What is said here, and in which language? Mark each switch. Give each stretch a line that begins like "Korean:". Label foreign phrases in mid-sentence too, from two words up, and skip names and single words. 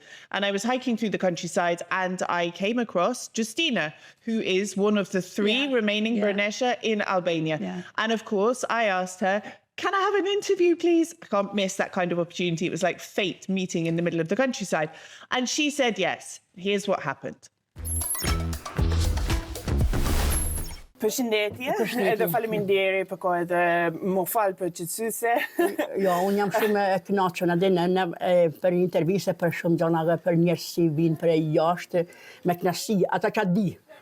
English: And I was hiking through the countryside and I came across Justina, who is one of the 3 remaining burrnesha in Albania. Yeah. And of course, I asked her, can I have an interview, please? I can't miss that kind of opportunity. It was like fate meeting in the middle of the countryside. And she said yes. Here's what happened.
Albanian: Përshëndetje, edhe faleminderit për kohë edhe më fal për qetësyse. Jo, unë jam shumë e kënaqur për interviste për shumë gjëra për njerëz që vinë prej jashtë me kënaqësi, ata ka di.